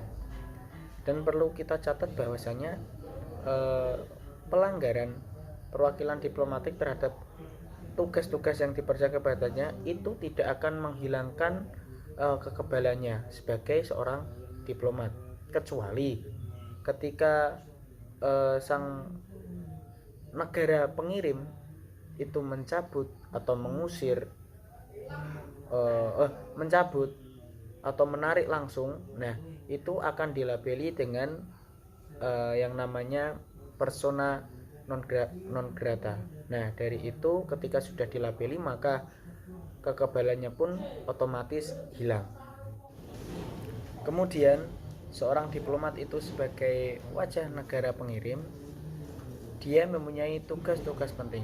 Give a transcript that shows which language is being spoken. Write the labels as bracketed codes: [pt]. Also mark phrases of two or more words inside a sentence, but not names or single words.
[id] Dan perlu kita catat bahwasanya pelanggaran perwakilan diplomatik terhadap tugas-tugas yang dipercaya kepadanya itu tidak akan menghilangkan kekebalannya sebagai seorang diplomat, kecuali ketika sang negara pengirim itu mencabut atau mengusir mencabut atau menarik langsung. Nah, itu akan dilabeli dengan yang namanya [la] persona non grata. [id] Nah, dari itu ketika sudah dilabeli maka kekebalannya pun otomatis hilang. Kemudian seorang diplomat itu sebagai wajah negara pengirim, dia mempunyai tugas-tugas penting.